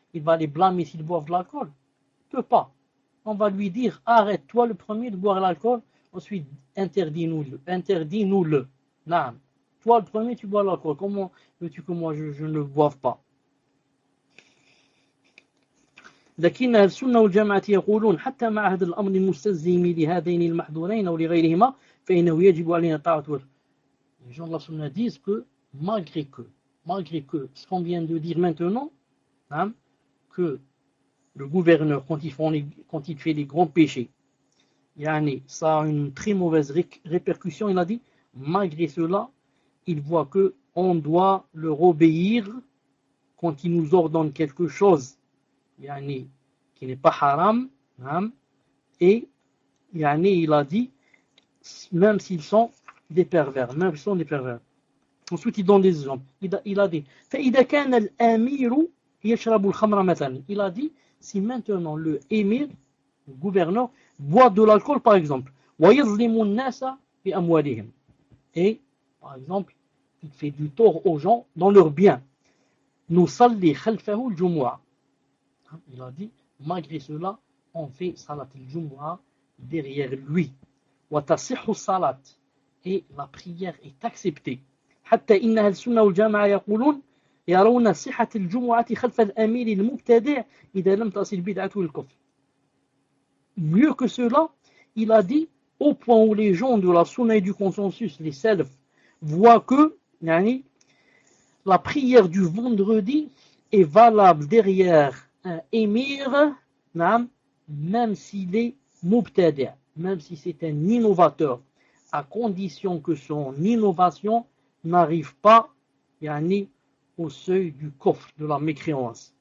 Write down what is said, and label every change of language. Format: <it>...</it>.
<fr>Il va les blâmer s'ils boivent de l'alcool? Il ne peut pas. On va lui dire, arrête-toi le premier de boire l'alcool, ensuite interdis-nous-le. Interdis-nous-le. Non. Toi le premier, tu bois l'alcool. Comment veux-tu que moi je ne le boive pas?</fr> <ar>لكن السنة والجماعة يقولون حتى مع هذا الأمر المستلزم لهذين المحظورين أو لغيرهما فإنه يجب علينا الطاعة والإخلاص.</ar> <fr>Les gens de la sunna disent que malgré que ce qu'on vient de dire maintenant, que le gouverneur, quand il fait les grands péchés, yani, ça a une très mauvaise répercussion, il a dit, malgré cela, il voit qu'on doit leur obéir quand il nous ordonne quelque chose, yani, qui n'est pas haram, et yani, il a dit, même s'ils sont des pervers, même s'ils sont des pervers. Ensuite, il donne des exemples. Il a dit,</fr> <ar>فَإِذَا كَانَ الْأَمِيرُ يَشْرَبُ الْخَمْرَ مَثَلًا.</ar> <fr>Il a dit, si maintenant le émir, le gouverneur, boit de l'alcool, par exemple,</fr> <ar>وَيَظْلِمُ النَّاسَ بِأَمْوَالِهِمْ.</ar> <fr>Et, par exemple, il fait du tort aux gens dans leurs biens.</fr> <ar>نُصَلِّ خَلْفَهُ الْجُمُعَ.</ar> <fr>Il a dit, malgré cela, on fait salat al-jumu'a derrière lui.</fr> <ar>وَتَصِحُ الصَّلَاةُ.</ar> <fr>Et la prière est acceptée.</fr> <ar>حتى إن أهل السنة والجماعة يقولون يرون صحة الجمعة خلف الأمير المبتدع إذا لم تصل بدعته الكفر.</ar> <fr>Mieux que cela, il a dit, au point où les gens de la Sunna et du consensus, les salaf, voient que yani, la prière du vendredi est valable derrière un émir, même s'il est mubtadi', même si c'est un innovateur, à condition que son innovation n'arrive pas, yani, au seuil du coffre de la mécréance.</fr>